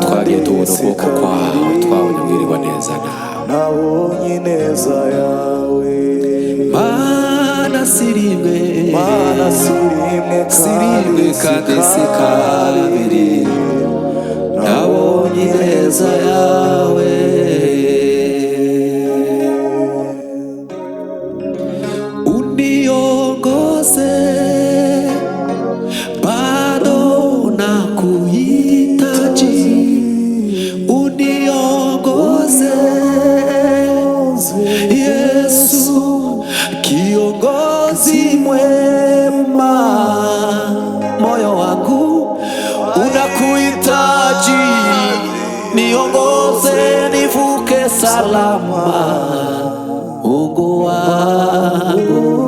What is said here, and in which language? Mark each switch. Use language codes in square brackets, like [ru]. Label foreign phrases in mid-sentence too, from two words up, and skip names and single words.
[rw] twagiye tubona ukuboko kwawe twabonye wirirwa neza nawe nabonye neza yawe mana sirimwe kandi si kabiri nabonye neza yawe [sw] uniongoze bado nakuhitaji uniongoze Yesu kiongozi mwema moyo wangu unakuhitaji niongoze nivuke salama Mungu wangu